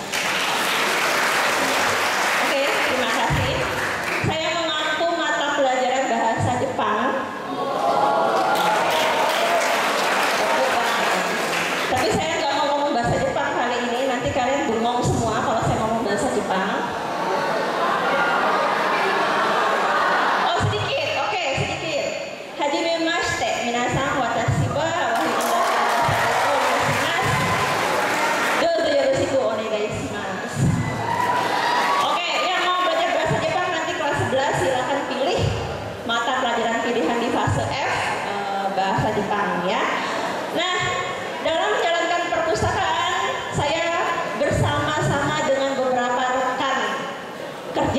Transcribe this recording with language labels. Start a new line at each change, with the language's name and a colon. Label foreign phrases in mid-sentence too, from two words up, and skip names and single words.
Indonesian: Tapi saya nggak mau ngomong bahasa Jepang kali ini, nanti kalian bengong semua kalau saya ngomong bahasa Jepang. Oh sedikit, oke sedikit.
Japanese: Hajime mashite, minasan watashi wa Wahyu Indah Purnamasari. どうぞよろしくお願いします.
Indonesian: Oke, yang mau belajar bahasa Jepang nanti kelas 11 silakan pilih mata pelajaran pilihan di fase F, bahasa Jepang ya. Nah, dalam menjalankan perpustakaan, saya bersama-sama dengan beberapa rekan kerja.